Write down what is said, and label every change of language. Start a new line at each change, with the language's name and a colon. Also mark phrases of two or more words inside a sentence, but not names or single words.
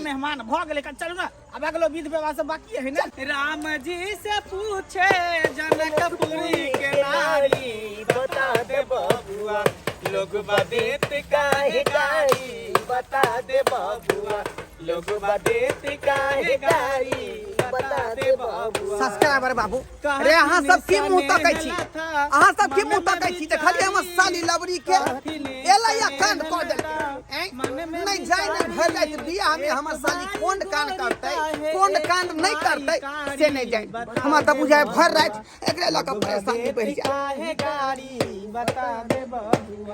Maithili: मेहमान भ गेले का चलू ना अब अगलो विध व्यवहार सब बाकी है ना राम जी से पूछे जनकपुरी के नारी बता दे बबुआ लोग बदेत काहे गारी बता दे बबुआ लोग बदेत काहे गारी बता दे बबुआ सब्सक्राइबर बाबू अरे अहाँ सब की मुंह तकै छी अहाँ सब की मुंह तकै छी देखलिए हम साली लवरी के एला या कांड कर देलकै नहीं जाय नहीं भर जाय बियाह में हमर साली कोन कांड करतै कोन कांड नहीं करतै से नहीं जाय हमरा त बुझाय भर रात एकरे लक परेशानी बढ़ जाय काहे गारी बता दे बबुआ